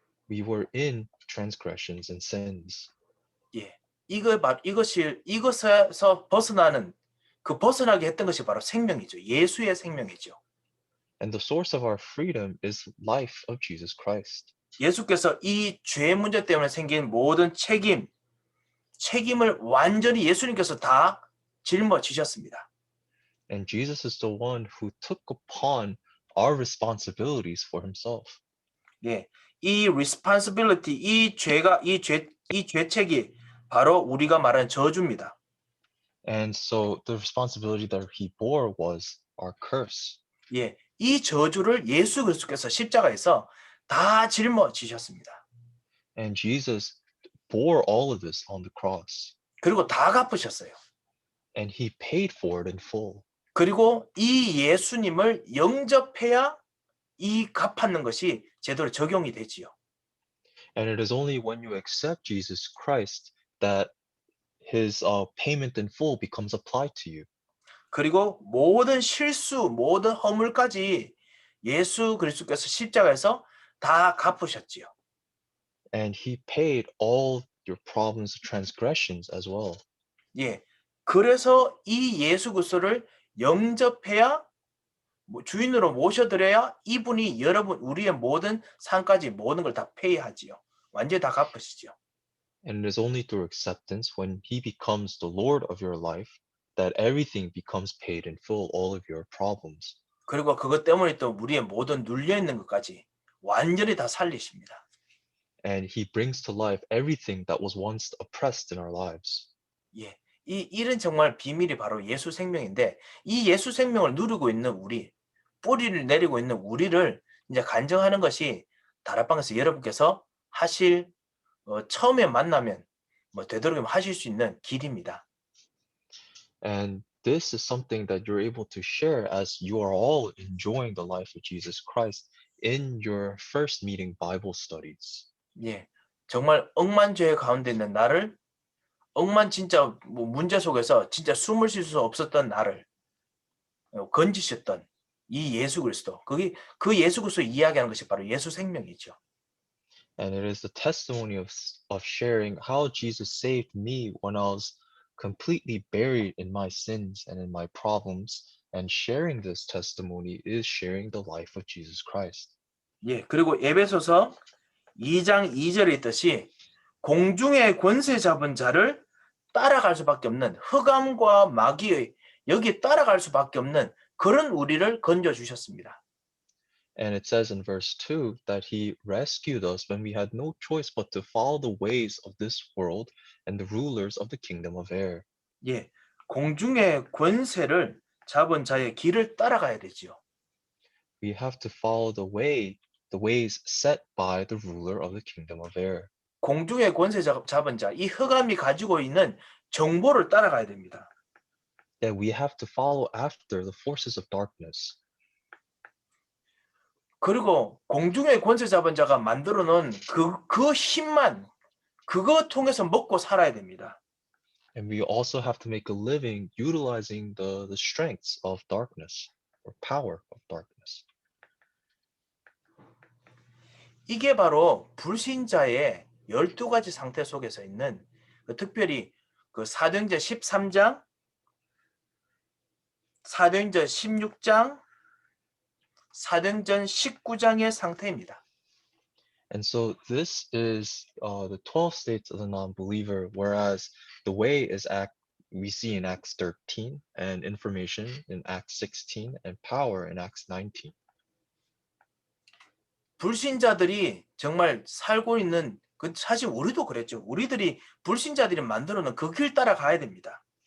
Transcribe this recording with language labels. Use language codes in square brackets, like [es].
[en] We were in transgressions and sins. [ko] 예, 이것에서 벗어나는 그 벗어나게 했던 것이 바로 생명이죠. 예수의 생명이죠. [en] And the source of our freedom is life of Jesus Christ. [ko] 예수께서 이 죄 문제 때문에 생긴 모든 책임을 완전히 예수님께서 다 짊어지셨습니다. [en] And Jesus is the one who took upon our responsibilities for himself. [ko] 예, 이 responsibility, 이 죄책이 바로 우리가 말하는 저주입니다. [en] And so the responsibility that he bore was our curse. [ko] 예, 이 저주를 예수 그리스도께서 십자가에서 다 짊어지셨습니다. [en] And Jesus bore all of this on the cross. [ko] 그리고 다 갚으셨어요. [en] And he paid for it in full. [ko] 그리고 이 예수님을 영접해야 이 갚는 것이 제대로 적용이 되지요. [en] And it is only when you accept Jesus Christ that his payment in full becomes applied to you. [ko] 그리고 모든 실수, 모든 허물까지 예수 그리스도께서 십자가에서 다 갚으셨지요. [en] And he paid all your problems, transgressions as well. [ko] 예. 그래서 이 예수 그리스도를 영접해야 주인으로 모셔드려야 이분이 여러분 우리의 모든 상까지 모든 걸 다 페이하지요. 완전히 다 갚으시죠. [en] And it is only through acceptance when he becomes the Lord of your life that everything becomes paid in full, all of your problems. [ko] 그리고 그것 때문에 또 우리의 모든 눌려 있는 것까지 완전히 다 살리십니다. [en] And he brings to life everything that was once oppressed in our lives. [ko] 예. 이런 정말 비밀이 바로 예수 생명인데 이 예수 생명을 누리고 있는 우리, 뿌리를 내리고 있는 우리를 이제 간증하는 것이 다락방에서 여러분께서 하실 처음에 만나면 되도록이면 하실 수 있는 길입니다. [en] And this is something that you're able to share as you are all enjoying the life of Jesus Christ in your first meeting Bible studies. [ko] 예. 정말 억만죄 가운데 있는 나를 억만 진짜 문제 속에서 진짜 숨을 쉴 수 없었던 나를 건지셨던 이 예수 그리스도. 그 예수 그리스도 이야기하는 것이 바로 예수 생명이죠. [en] And it is the testimony of sharing how Jesus saved me when I was completely buried in my sins and in my problems. And sharing this testimony is sharing the life of Jesus Christ. [ko] 예. 그리고 에베소서 2장 2절에 있듯이 공중의 권세 잡은 자를 따라갈 수밖에 없는 흑암과 마귀의 여기에 따라갈 수밖에 없는 그런 우리를 건져 주셨습니다. [en] And it says in verse 2 that he rescued us when we had no choice but to follow the ways of this world and the rulers of the kingdom of air. [ko] 예. 공중의 권세를 잡은 자의 길을 따라가야 되지요. [en] We have to follow the ways set by the ruler of the kingdom of air. [ko] 공중의 권세 잡은 자, 이 흑암이 가지고 있는 정보를 따라가야 됩니다. [en] That we have to follow after the forces of darkness. [ko] 그리고 공중의 권세 잡은 자가 만들어 놓은 그 힘만 그거 통해서 먹고 살아야 됩니다. [en] And we also have to make a living utilizing the strengths of darkness or power of darkness. [ko] 이게 바로 불신자의 12가지 상태 속에서 있는 특별히 그 사도행전 13장, 사도행전 16장, 사도행전 19장의 상태입니다. [en] And so this is the 12 states of the non-believer, whereas the way is we see in Acts 13 and information in Acts 16 and power in Acts 19. [ko] 불신자들이 정말 살고 있는 그 사실 우리도 그랬죠. 우리들이 불신자들이 만들어 놓은 그 길 따라 가야 됩니다.